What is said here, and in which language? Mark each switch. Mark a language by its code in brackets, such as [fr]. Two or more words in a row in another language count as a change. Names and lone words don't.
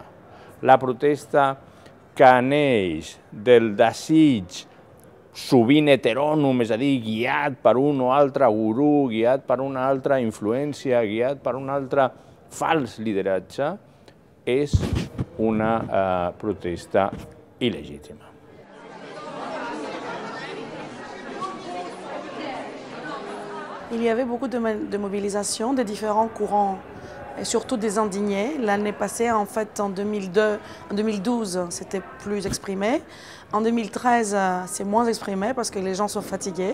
[ca] La protesta que neix del desig sovint heterònom, és a dir, guiat per un o altre gurú, guiat per una altra influència, guiat per un altre fals lideratge, és una protesta il·legítima. [fr] Il y avait beaucoup de mobilisations des différents courants, et surtout des indignés. L'année passée, en fait, en 2012, c'était plus exprimé. En 2013, c'est moins exprimé parce que les gens sont fatigués.